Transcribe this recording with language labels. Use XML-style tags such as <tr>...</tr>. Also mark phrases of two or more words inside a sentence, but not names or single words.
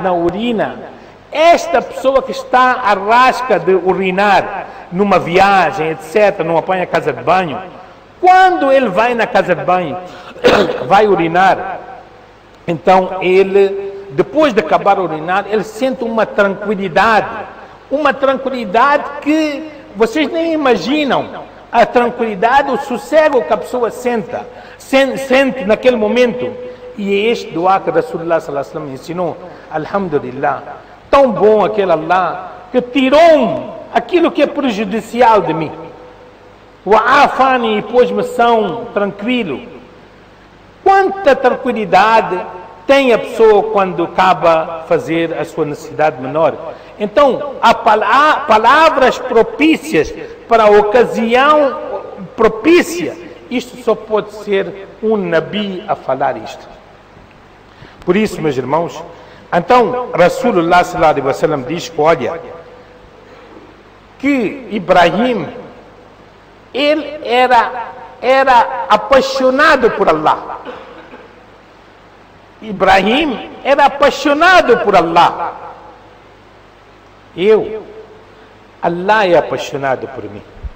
<pt>na urina, esta pessoa que está à rasca de urinar numa viagem, etc., não apanha casa de banho, quando ele vai na casa de banho, vai urinar, então ele, depois de acabar de urinar, ele sente uma tranquilidade que vocês nem imaginam, a tranquilidade, o sossego que a pessoa sente naquele momento. E é este dua que Rasulullah</pt> <ar>صلى الله عليه وسلم</ar> <pt>ensinou. Alhamdulillah, tão bom aquele Allah que tirou aquilo que é prejudicial de mim. O afani, e pôs-me são, tranquilo. Quanta tranquilidade tem a pessoa quando acaba de fazer a sua necessidade menor. Então, há palavras propícias para a ocasião propícia. Isto só pode ser um Nabi a falar isto. Por isso, meus irmãos, então, Rasulullah</pt> <ar>صلى الله عليه وسلم</ar> <pt>diz que, olha, que Ibrahim, ele era apaixonado por Allah. Ibrahim era apaixonado por Allah. Allah é apaixonado por mim.</pt>